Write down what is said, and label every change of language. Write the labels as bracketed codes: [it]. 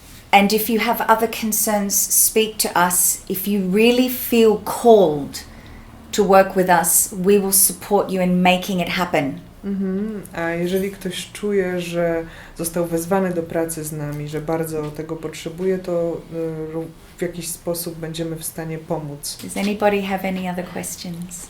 [en] And if you have other concerns, speak to us. If you really feel called to work with us, we will support you in making it happen. [pl] A jeżeli ktoś czuje, że został wezwany do pracy z nami, że bardzo tego potrzebuje, to w jakiś sposób będziemy w stanie pomóc. [en] Does anybody have any other questions?